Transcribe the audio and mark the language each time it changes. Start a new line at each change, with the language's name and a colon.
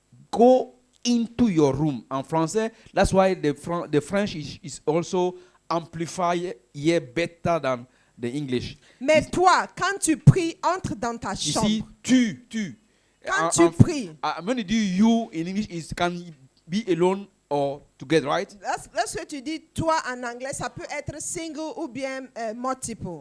English: go into your room.
French: En français,
English: that's why the French is also amplified here better than the English.
French: Mais toi, quand tu pries, entre dans ta chambre. Ici, tu. Quand tu pries.
English: When you do you in English, it can be alone or together, right?
French: Lorsque tu dis toi en anglais, ça peut être single ou bien multiple.